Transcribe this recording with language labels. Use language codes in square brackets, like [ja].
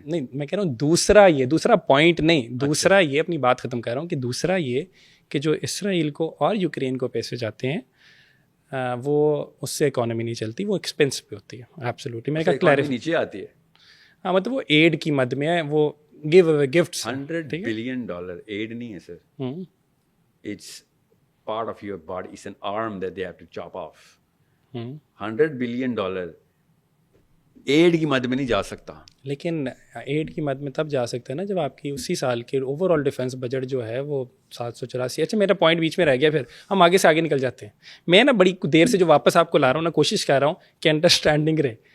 [ur] نہیں میں کہہ رہا ہوں دوسرا پوائنٹ نہیں, دوسرا یہ اپنی بات ختم کر رہا ہوں کہ دوسرا یہ کہ جو اسرائیل کو اور یوکرین کو پیسے جاتے ہیں وہ اس سے اکانومی نہیں چلتی, وہ ایکسپینس پہ ہوتی ہے. ایبسلیوٹلی میں نے کہا کلیئرفائی نیچے آتی ہے. ہاں مطلب وہ ایڈ کی مد میں ہے, وہ [en] give away gifts. $100 billion aid [ur] نہیں ہے [en] sir. It's part of your body. It's an arm that they have to chop off. [ur] $100 billion add کی مد میں نہیں جا سکتا. لیکن ایڈ کی مد میں تب جا سکتے ہیں نا جب آپ کی اسی سال کے اوور آل ڈیفینس بجٹ جو ہے وہ 784. اچھا میرا پوائنٹ بیچ میں رہ گیا, پھر ہم آگے سے آگے نکل جاتے ہیں. میں نا بڑی دیر سے جو واپس آپ کو لا رہا ہوں نا, کوشش کر رہا ہوں کہ انڈرسٹینڈنگ رہے.